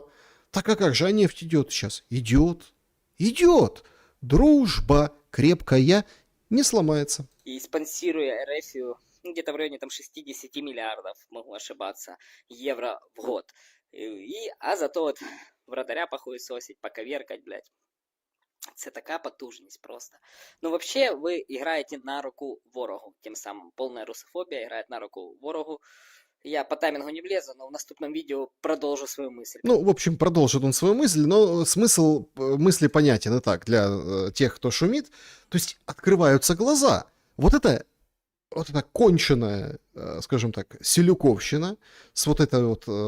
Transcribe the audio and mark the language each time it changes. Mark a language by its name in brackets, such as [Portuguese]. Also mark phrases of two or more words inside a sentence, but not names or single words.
[Russian] Так а как же, а нефть идет сейчас? Идет. Дружба крепкая не сломается. И спонсируя РФ где-то в районе там 60 миллиардов, могу ошибаться, евро в год. А зато вот вратаря похуесосить, поковеркать, блядь. [Ukrainian] Це така потужність просто. Ну, вообще, ви граєте на руку ворогу. Тим самим повна русофобія грає на руку ворогу. [Russian] Я по таймингу не влезу, но в наступном видео продолжу свою мысль. Ну, в общем, продолжит он свою мысль, но смысл мысли понятен и так для тех, кто шумит. То есть открываются глаза. Вот это конченая, скажем так, селюковщина с вот этой вот...